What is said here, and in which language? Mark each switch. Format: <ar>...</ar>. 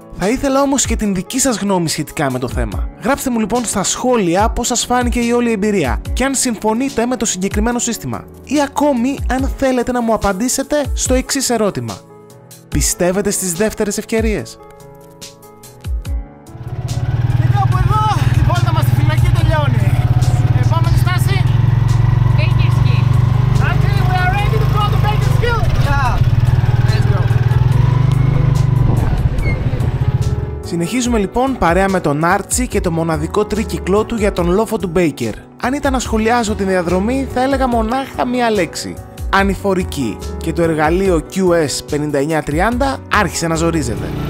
<el>Θα ήθελα όμως και την δική σας γνώμη σχετικά με το θέμα. Γράψτε μου λοιπόν στα σχόλια πώς σας φάνηκε η όλη εμπειρία και αν συμφωνείτε με το συγκεκριμένο σύστημα. Ή ακόμη αν θέλετε να μου απαντήσετε στο εξής ερώτημα. Πιστεύετε στις δεύτερες ευκαιρίες? Και κάπου εδώ η βόλτα μας στη φυλακή τελειώνει. Επόμενη στάση. Bakersfield.</el> <en>Okay, we are ready to go to Bakersfield. Yeah. Let's go.</en> <el>Συνεχίζουμε λοιπόν παρέα με τον Άρτσι και το μοναδικό τρίκυκλό του για τον λόφο του Baker. Αν ήταν να σχολιάζω την διαδρομή θα έλεγα μονάχα μία λέξη. Ανηφορική. Και το εργαλείο QS 5930 άρχισε να ζορίζεται.</el>